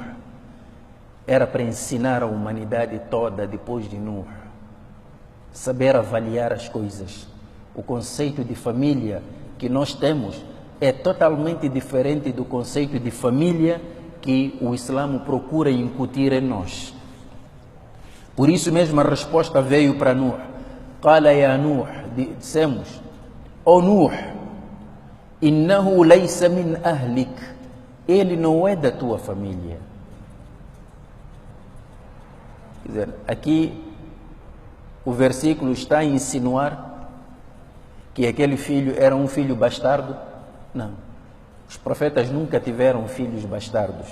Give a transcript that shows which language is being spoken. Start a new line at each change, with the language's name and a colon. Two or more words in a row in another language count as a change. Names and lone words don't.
Portuguese: Era para ensinar a humanidade toda, depois de Nuh, saber avaliar as coisas. O conceito de família que nós temos é totalmente diferente do conceito de família que o Islã procura incutir em nós. Por isso mesmo a resposta veio para Nuh.
Arabic: Qala ya Nuh,
Portuguese: dissemos, ó Nuh,
Arabic: innahu laysa min ahlik,
Portuguese: ele não é da tua família. Quer dizer, aqui o versículo está a insinuar que aquele filho era um filho bastardo? Não. Os profetas nunca tiveram filhos bastardos.